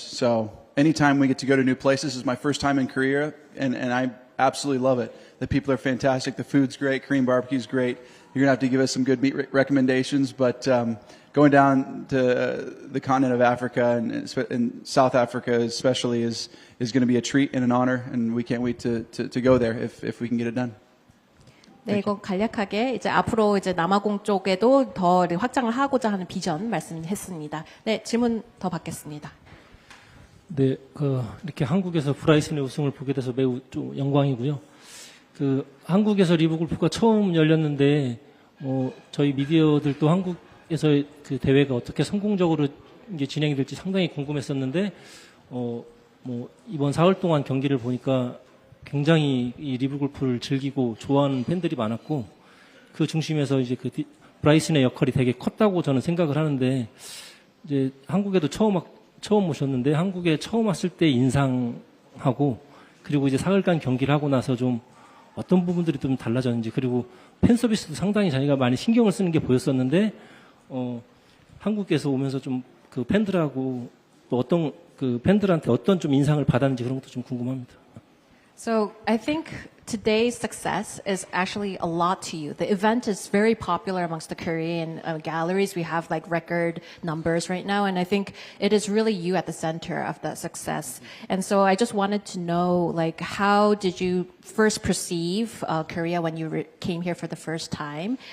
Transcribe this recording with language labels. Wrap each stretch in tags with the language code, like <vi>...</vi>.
<en>So anytime we get to go to new places, this is my first time in Korea, and I absolutely love it. The people are fantastic. The food's great. Korean barbecue's great. You're going to have to give us some good meat recommendations, but going down to the continent of Africa and South Africa especially is going to be a treat and an honor, and we can't wait to go there if we can get it done.</en> <ko>네, 이거 간략하게 이제 앞으로 이제 남아공 쪽에도 더 확장을 하고자 하는 비전 말씀했습니다. 네, 질문 더 받겠습니다. 네, 이렇게 한국에서 브라이슨의 우승을 보게 돼서 매우 좀 영광이고요. 한국에서 리브 골프가 처음 열렸는데, 저희 미디어들도 한국에서의 그 대회가 어떻게 성공적으로 이게 진행이 될지 상당히 궁금했었는데, 이번 4월 동안 경기를 보니까 굉장히 이 리브 골프를 즐기고 좋아하는 팬들이 많았고, 그 중심에서 이제 브라이슨의 역할이 되게 컸다고 저는 생각을 하는데, 이제 한국에도 처음 오셨는데, 한국에 처음 왔을 때 인상하고, 그리고 이제 사흘간 경기를 하고 나서 좀 어떤 부분들이 좀 달라졌는지, 그리고 팬 서비스도 상당히 자기가 많이 신경을 쓰는 게 보였었는데, 한국에서 오면서 좀 그 팬들하고 또 어떤 그 팬들한테 어떤 좀 인상을 받았는지 그런 것도 좀 궁금합니다.</ko> <en>So I think today's success is actually a lot to you. The event is very popular amongst the Korean galleries. We have like record numbers right now, and I think it is really you at the center of that success. And so I just wanted to know, like, how did you first perceive Korea when you came here for the first time?</en>